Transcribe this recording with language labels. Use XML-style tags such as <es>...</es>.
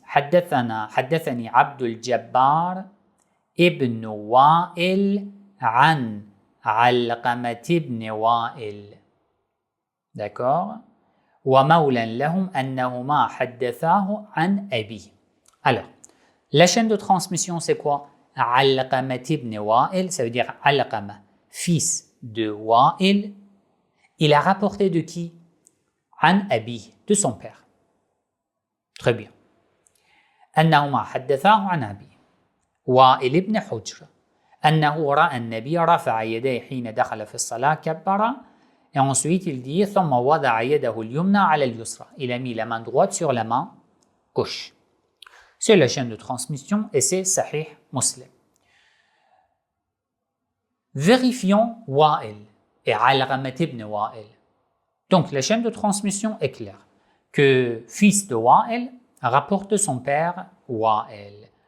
<ar>حدثني عبد الجبار ابن وائل عن علقمة ابن وائل.</ar> <fr>D'accord.</fr> <ar>ومولى لهم أنهما حدثاه عن أبيه.</ar> <fr>Alors, la chaîne de transmission, c'est quoi? علقمة ibn Wa'il, ça veut dire Alqama, fils de Wa'il. Il a rapporté de qui?</fr> <ar>عن أبيه,</ar> <fr>de son père. Très bien.</fr> <ar>أنهما حدثاه عن أبيه. وائل بن حجر أنه رأى النبي رفع يديه حين دخل في الصلاة كبر.</ar> <fr>Et ensuite, il dit</fr> <ar>ثم وضع يده اليمنى على اليسرى.</ar> <fr>Il a mis la main droite sur la main gauche. C'est la chaîne de transmission et c'est Sahih Muslim. Vérifions Wa'il et Alqamah ibn Wa'il. Donc, la chaîne de transmission est claire. Que fils de Wa'il rapporte de son père Wa'il.</fr>